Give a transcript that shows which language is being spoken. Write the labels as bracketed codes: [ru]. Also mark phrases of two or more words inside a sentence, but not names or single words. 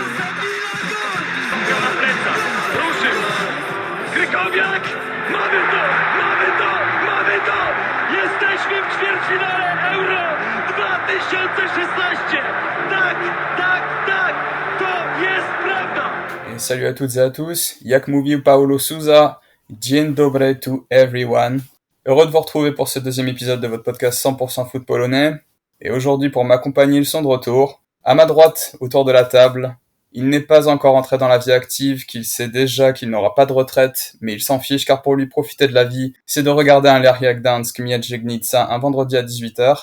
[pl] Na plecach, ruszył! Krykowiak! Mamy to! Mamy to! Mamy to! Jesteśmy w ćwierćfinale Euro 2016! Tak, tak, tak! To jest prawda! [fr] Et salut à toutes et à tous, [pl] jak mówił Paulo Sousa, dzień dobry [en] to everyone. [fr] Heureux de vous retrouver pour ce deuxième épisode de votre podcast 100% foot polonais. Et aujourd'hui, pour m'accompagner, ils sont de retour. À ma droite, autour de la table, il n'est pas encore entré dans la vie active, qu'il sait déjà qu'il n'aura pas de retraite, mais il s'en fiche car pour lui profiter de la vie, c'est de regarder un Lechia Gdańsk Miedź-Legnica un vendredi à 18h.